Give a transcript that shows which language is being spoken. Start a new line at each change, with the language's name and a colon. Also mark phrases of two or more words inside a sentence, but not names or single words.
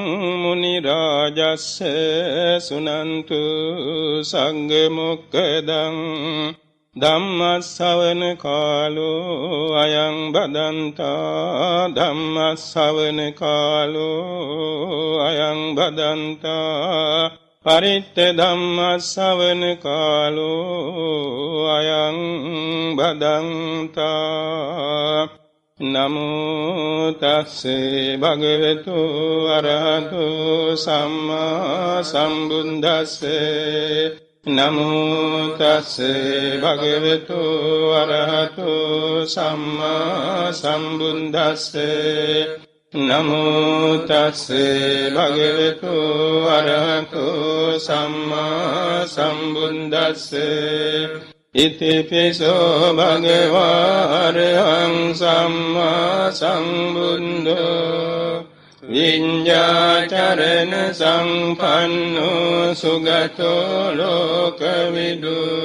Pali: මුනි රාජස්ස සුනන්තු සංඝ මොක්ඛදං ධම්මස්සවන කාලෝ අයං බදන්තා ධම්මස්සවන කාලෝ අයං බදන්තා පරිත්ත ධම්මස්සවන කාලෝ අයං බදන්තා. නමෝ තස්සේ භගවතු අරහතෝ සම්මා සම්බුද්දස්සේ නමෝ තස් භගවතු අරහතු සම්මා සම්බුද්දස්ස නමෝ තස් භගවතු අරහතු සම්මා සම්බුද්දස්ස ඉතිපිසෝ භගවා අරහං සම්මා සම්බුද්ධෝ විඤ්ඤාචරණ සම්පන්නෝ සුගතෝ ලෝකවිදු